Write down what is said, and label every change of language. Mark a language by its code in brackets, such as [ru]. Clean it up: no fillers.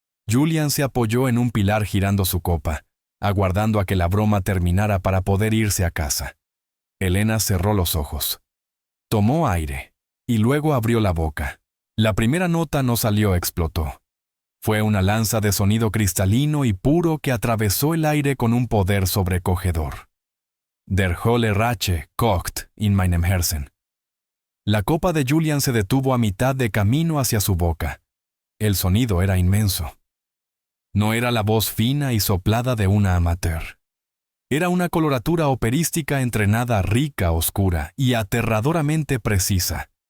[es] Julian se apoyó en un pilar girando su copa, aguardando a que la broma terminara para poder irse a casa. Elena cerró los ojos. Tomó aire, y luego abrió la boca. La primera nota no salió, explotó. Fue una lanza de sonido cristalino y puro que atravesó el aire con un poder sobrecogedor. [de] Der Holle Rache kocht in meinem Herzen. [es] La copa de Julian se detuvo a mitad de camino hacia su boca. El sonido era inmenso. No era la voz fina y soplada de una amateur. Era una coloratura operística entrenada, rica, oscura y aterradoramente precisa.